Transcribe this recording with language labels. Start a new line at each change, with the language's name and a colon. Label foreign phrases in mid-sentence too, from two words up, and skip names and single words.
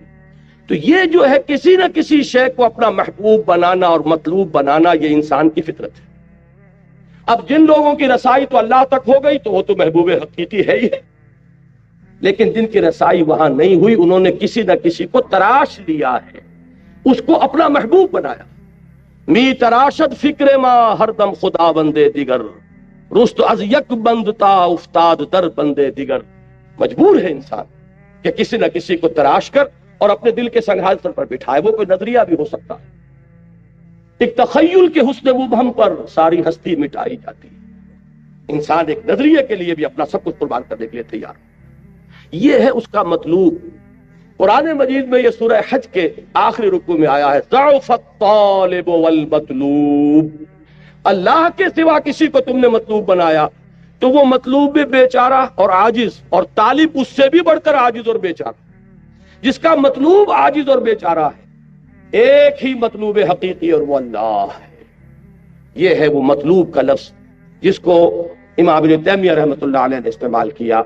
Urdu: تو یہ جو ہے کسی نہ کسی شے کو اپنا محبوب بنانا اور مطلوب بنانا، یہ انسان کی فطرت ہے. اب جن لوگوں کی رسائی تو اللہ تک ہو گئی تو وہ تو محبوب حقیقی ہے ہی ہے، لیکن جن کی رسائی وہاں نہیں ہوئی انہوں نے کسی نہ کسی کو تراش لیا ہے، اس کو اپنا محبوب بنایا.
Persian: می تراشد فکر ما ہر دم خدا بندے دیگر، رست از یک بندتا افتاد در بندے دیگر.
Urdu: مجبور ہے انسان کہ کسی نہ کسی کو تراش کر اور اپنے دل کے سنگھاصل پر بٹھائے. وہ کوئی نظریہ بھی ہو سکتا ہے. ایک تخیل کے حسن مبہم پر ساری ہستی مٹائی جاتی ہے. انسان ایک نظریے کے لیے بھی اپنا سب کچھ قربان کرنے کے لیے تیار. یہ ہے اس کا مطلوب. قرآن مجید میں یہ سورہ حج کے آخری رکوع میں آیا ہے
Arabic: ضعف الطالب والمطلوب.
Urdu: اللہ کے سوا کسی کو تم نے مطلوب بنایا تو وہ مطلوب بھی بیچارہ اور عاجز، اور طالب اس سے بھی بڑھ کر عاجز اور بیچارہ. جس کا مطلوب عاجز اور بیچارہ ہے، ایک ہی مطلوب حقیقی اور وہ اللہ ہے. یہ ہے وہ مطلوب کا لفظ جس کو امام ابن تیمیہ
Arabic: رحمۃ اللہ علیہ
Urdu: نے استعمال کیا.